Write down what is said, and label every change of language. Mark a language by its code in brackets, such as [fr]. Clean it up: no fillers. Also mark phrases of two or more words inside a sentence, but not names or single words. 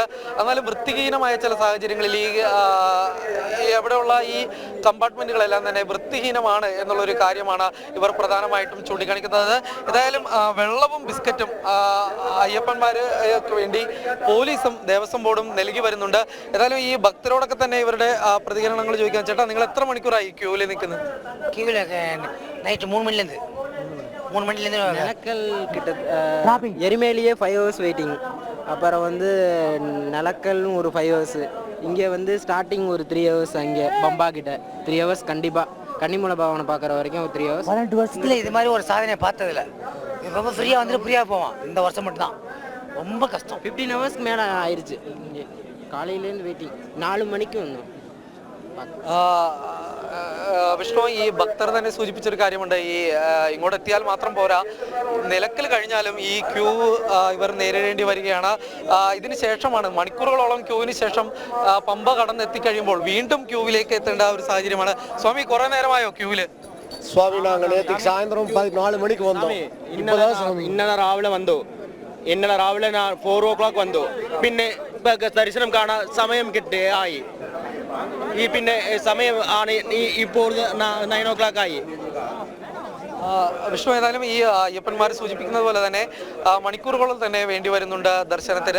[ml] എന്നാലും വൃത്തിഹീനമായ ചില സാഹചര്യങ്ങളിൽ എവിടെയുള്ള ഈ കമ്പാർട്ട്മെന്റുകളെല്ലാം തന്നെ വൃത്തിഹീനമാണ് എന്നുള്ളൊരു കാര്യമാണ് ഇവർ പ്രധാനമായിട്ടും ചൂണ്ടിക്കാണിക്കുന്നത്. ഏതായാലും വെള്ളവും ബിസ്ക്കറ്റും അയ്യപ്പന്മാർക്ക് വേണ്ടി പോലീസും ദേവസ്വം ബോർഡും നൽകി വരുന്നുണ്ട്. ഏതായാലും ഈ ഭക്തരോടൊക്കെ തന്നെ ഇവരുടെ പ്രതികരണങ്ങൾ ചോദിക്കാൻ. ചേട്ടാ, നിങ്ങൾ എത്ര മണിക്കൂറായി ക്യൂവിൽ നിൽക്കുന്നത്? [ta] நைட்டு 3 மணிலேருந்து 3 மணிலேருந்து நலக்கல் கிட்ட எரிமேலியே 5 [en] hours waiting. [ta] அப்புறம் வந்து நலக்கல்னு ஒரு 5 ஹவர்ஸ். இங்கே வந்து ஸ்டார்டிங் ஒரு 3 ஹவர்ஸ். அங்கே பம்பா கிட்ட 3 ஹவர்ஸ் கண்டிப்பாக. கன்னிமூல பவனை பார்க்குற வரைக்கும் ஒரு 3 ஹவர்ஸ். 18 வருஷத்தில் இது மாதிரி ஒரு சாதனையை பார்த்ததில்ல. ரொம்ப ஃப்ரீயாக வந்துட்டு ஃப்ரீயாக போவான். இந்த வருஷம் மட்டும்தான் ரொம்ப கஷ்டம். 15 ஹவர்ஸ்க்கு மேலே ஆயிடுச்சு. இங்கே காலையிலேருந்து வெயிட்டிங். 4 மணிக்கு வந்தோம். [ml] വിഷ്ണു, ഈ ഭക്തർ തന്നെ സൂചിപ്പിച്ചൊരു കാര്യമുണ്ട്. ഈ ഇങ്ങോട്ട് എത്തിയാൽ മാത്രം പോരാ, നിലക്കൽ കഴിഞ്ഞാലും ഈ ക്യൂ ഇവർ നേരിടേണ്ടി വരികയാണ്. ഇതിന് ശേഷമാണ് മണിക്കൂറുകളോളം ക്യൂവിന് ശേഷം പമ്പ കടന്നെത്തിക്കഴിയുമ്പോൾ വീണ്ടും ക്യൂവിലേക്ക് എത്തേണ്ട ഒരു സാഹചര്യമാണ്. സ്വാമി, കുറെ നേരമായോ ക്യൂവില്? [ta] சுவாமி நாங்கள் நேற்றுக்கு சாயந்தரம் 14 மணிக்கு வந்தோம். இப்போதான் சுவாமி [ml] ഇന്നലെ രാവിലെ വന്നു. ഇന്നലെ രാവിലെ 4 o'clock വന്നു. പിന്നെ ദർശനം കാണാൻ സമയം കിട്ടി ആയി. ഈ പിന്നെ സമയം ആണ് ഇപ്പോൾ 9 o'clock ആയി. വിഷ്ണു, ഏതായാലും ഈ അയ്യപ്പന്മാർ സൂചിപ്പിക്കുന്നത് പോലെ തന്നെ മണിക്കൂറുകളും തന്നെ വേണ്ടി വരുന്നുണ്ട് ദർശനത്തിന്.